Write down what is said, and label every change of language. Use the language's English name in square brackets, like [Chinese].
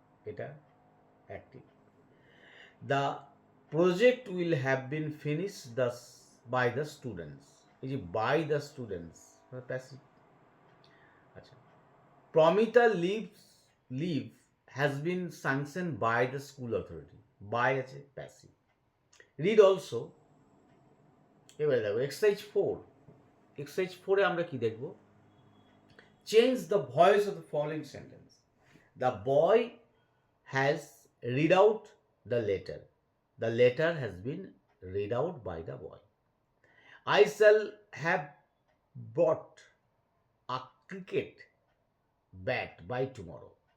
[English] এটা active. The project will have been finished by the students. [Bangla] এই যে [English] by the students, passive. আচ্ছা. Promita leave has been sanctioned by the school authority. By আছে passive. Read also. [Bangla] এবারে দেখো exercise 4. Exercise 4 এ আমরা কি দেখব? [English] Change the voice of the following sentence. The boy has read out the letter. The letter has been read out by the boy. I shall have bought a cricket bat by tomorrow.